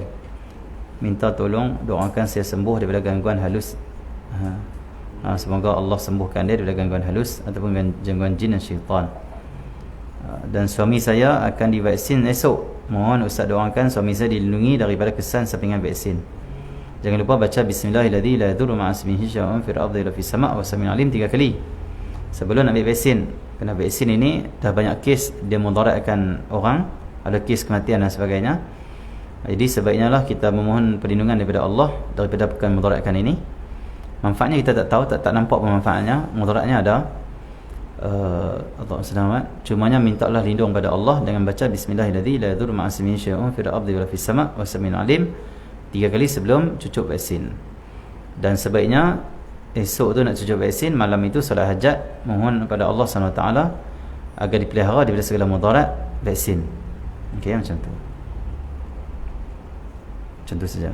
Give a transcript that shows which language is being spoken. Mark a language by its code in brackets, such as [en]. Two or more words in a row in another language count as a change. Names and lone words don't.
[ms] Minta tolong doakan saya sembuh daripada gangguan halus. Semoga Allah sembuhkan dia daripada gangguan halus ataupun gangguan jin dan syaitan. Dan suami saya akan divaksin esok. Mohon Ustaz doakan suami saya dilindungi daripada kesan sampingan vaksin. Jangan lupa baca [ar] بسم الله الرحمن الرحيم لا يضر مع اسمه شيء في الأرض ولا في السماء و السميع العليم [ms] 3 kali sebelum ambil vaksin. Kerana vaksin ini dah banyak kes dia mudaratkan orang, ada kes kematian dan sebagainya. Jadi sebaiknya lah kita memohon perlindungan daripada Allah daripada perkara mudaratkan ini. Manfaatnya kita tak tahu, tak nampak manfaatnya. Mudaratnya ada. Allah selamat. Cumanya mintalah lindung pada Allah dengan baca [ar] بسم الله الرحمن الرحيم لا يضر مع اسمه شيء في الأرض ولا في السماء و السميع العليم [ms] 3 kali sebelum cucuk vaksin. Dan sebaiknya esok tu nak cucuk vaksin, malam itu solat hajat, mohon kepada Allah SWT agar dipelihara daripada segala mudarat vaksin. Okey, macam tu. Macam tu saja.